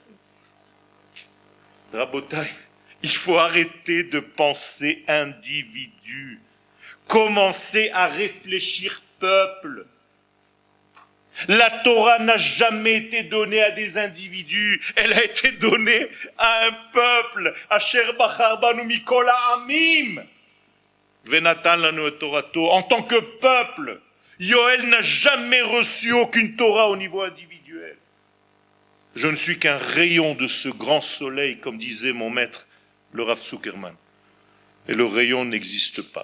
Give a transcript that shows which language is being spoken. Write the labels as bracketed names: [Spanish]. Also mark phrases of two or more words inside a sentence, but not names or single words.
[French] Rabotai, il faut arrêter de penser individu. Commencer à réfléchir peuple. La Torah n'a jamais été donnée à des individus, elle a été donnée à un peuple. [Hebrew] אשר בחר בנו מכל העמים. [French] En tant que peuple, Yoel n'a jamais reçu aucune Torah au niveau individuel. Je ne suis qu'un rayon de ce grand soleil, comme disait mon maître, le Rav Zuckerman. Et le rayon n'existe pas.